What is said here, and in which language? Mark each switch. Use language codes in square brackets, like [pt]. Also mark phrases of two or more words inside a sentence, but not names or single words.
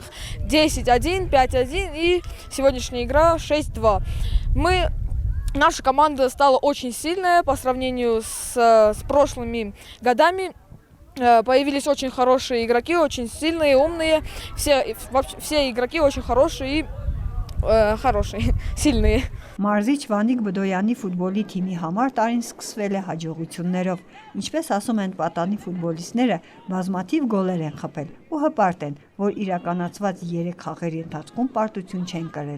[ru] 10-1, 5-1 и сегодняшняя игра 6-2. Наша команда стала очень сильная по сравнению с прошлыми годами. Появились очень хорошие игроки, очень сильные, умные. Все игроки очень хорошие и սիլնի։ [hy] Մարզիչ Վանիկ Բդոյանի ֆուտբոլի թիմի համար տարին սկսվել է հաջողություններով։ Ինչպես ասում են պատանի ֆուտբոլիստները, բազմաթիվ գոլեր են խփել ու հպարտ են, որ իրականացված 3 խաղերի ընթացքում պարտություն չեն կրել։